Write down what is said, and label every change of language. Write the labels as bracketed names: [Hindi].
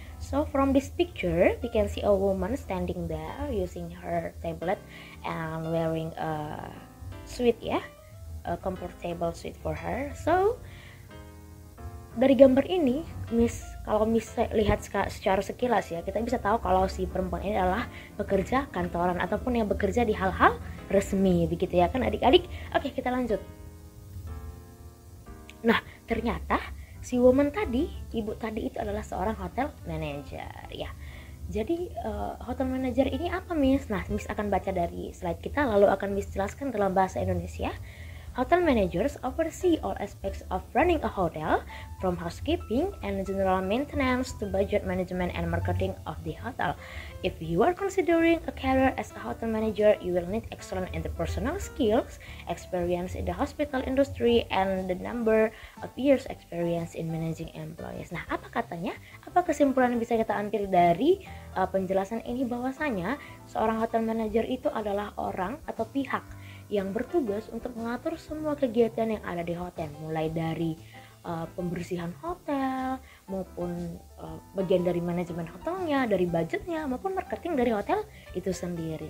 [English] So from this picture we can see a woman standing there using her tablet and wearing a suit ya, a comfortable suit for her. [Indonesian] So dari gambar ini kalau Miss lihat secara sekilas ya, kita bisa tahu kalau si perempuan ini adalah pekerja kantoran ataupun yang bekerja di hal-hal resmi, begitu ya kan adik-adik. Oke, kita lanjut. Nah, ternyata si woman tadi, ibu tadi itu adalah seorang hotel manager ya. Jadi hotel manager ini apa Miss? Nah, Miss akan baca dari slide kita lalu akan Miss jelaskan dalam bahasa Indonesia. [English] Hotel managers oversee all aspects of running a hotel, from housekeeping and general maintenance to budget management and marketing of the hotel. If you are considering a career as a hotel manager, you will need excellent interpersonal skills, experience in the hospital industry, and the number of years experience in managing employees. [Indonesian] Nah, apa katanya? Apa kesimpulan yang bisa kita ambil dari penjelasan ini? Bahwasanya seorang hotel manager itu adalah orang atau pihak yang bertugas untuk mengatur semua kegiatan yang ada di hotel, mulai dari pembersihan hotel maupun bagian dari manajemen hotelnya, dari budgetnya maupun marketing dari hotel itu sendiri.